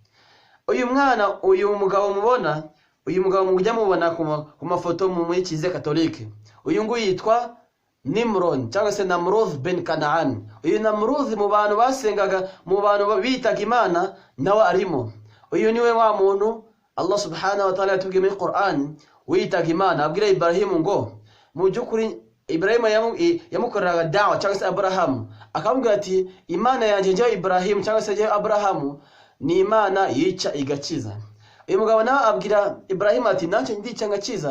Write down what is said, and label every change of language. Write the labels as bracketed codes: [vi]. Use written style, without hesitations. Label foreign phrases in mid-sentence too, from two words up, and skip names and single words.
[rw] Uyu mugabo mubona, uyu mugabo mujya mubona ku mafoto muri Kiliziya Katolike, uyu ngo yitwa Nimrod cyangwa se Namrud ben Kanaan. Uyu Namrud mu bantu basengaga, mu bantu bitaga Imana nawe arimo. Uyu niwe wa muntu [ar] الله سبحانه وتعالى [rw] yatubwiye muri Qur'an witaga Imana, abwira Ibrahim ngo mu byukuri Ibrahim yamukoreraga dawa cyangwa se Abraham, akamubwira ati Imana yanjye njye Ibrahim cyangwa se njye Abraham ni Imana yica igakiza. Uyu mugabo nawe abwira Ibrahim ati nanjye ndica ngakiza.